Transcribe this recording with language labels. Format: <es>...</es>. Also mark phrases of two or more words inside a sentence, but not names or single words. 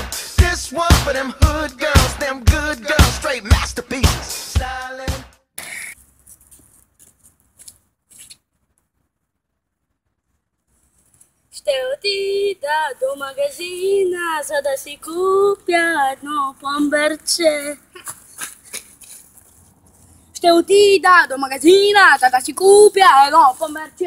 <en>This one for them hood girls, them good girls, straight masterpieces. Silent.</en> <bg>Ще отида до магазина, за да си купя едно помберче. Ще отида до магазина, за да си купя едно помберче.</bg>